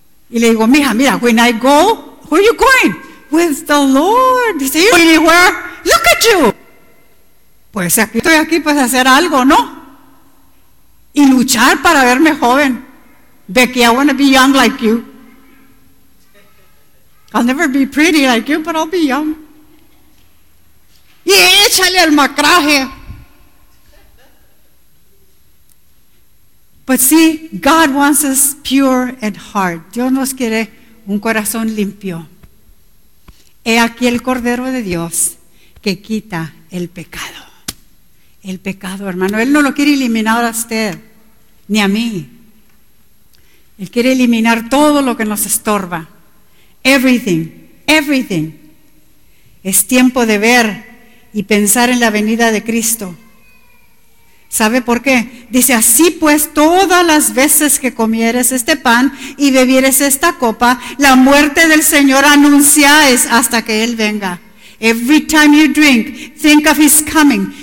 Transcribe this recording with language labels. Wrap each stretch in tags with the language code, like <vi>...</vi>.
<es>Y le digo, mija, mira,</es> <en>when I go, where are you going? With the Lord. Dice, you anywhere? Look at you.</en> <es>Pues aquí estoy aquí pues hacer algo, ¿no? Y luchar para verme joven.</es> <en>Becky, I want to be young like you. I'll never be pretty like you, but I'll be young.</en> <es>Y échale al macraje.</es> <en>But see, God wants us pure at heart.</en> <es>Dios nos quiere un corazón limpio. He aquí el Cordero de Dios que quita el pecado. El pecado, hermano. Él no lo quiere eliminar a usted ni a mí. Él quiere eliminar todo lo que nos estorba.</es> <en>Everything, everything.</en> <es>Es tiempo de ver y pensar en la venida de Cristo. ¿Sabe por qué? Dice, así pues, todas las veces que comieres este pan y bebieres esta copa, la muerte del Señor anunciáis hasta que Él venga.</es> <en>Every time you drink, think of His coming.</en>